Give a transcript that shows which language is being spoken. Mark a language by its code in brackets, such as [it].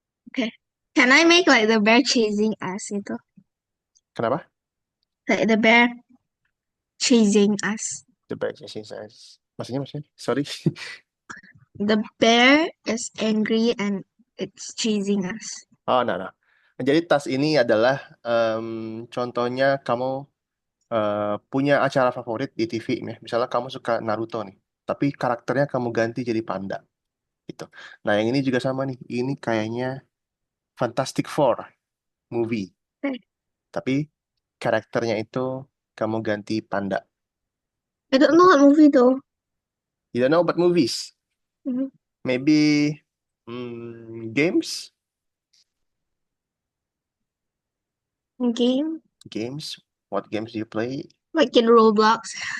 [en] Okay. Can I make like the bear chasing us, gitu? [id] Kenapa? [en] Like the bear chasing us. The Bad Exercise. Maksudnya, sorry. The bear is angry and it's chasing us. Oh, nah. [id] Jadi tas ini adalah contohnya kamu punya acara favorit di TV nih. Misalnya kamu suka Naruto nih, tapi karakternya kamu ganti jadi panda gitu. Nah, yang ini juga sama nih. Ini kayaknya Fantastic Four movie, [en] Okay. [id] tapi karakternya itu kamu ganti panda. [en] I don't know what movie though. You don't know about movies? Mhm. Maybe games? Game Games? What games do you play? like in Roblox.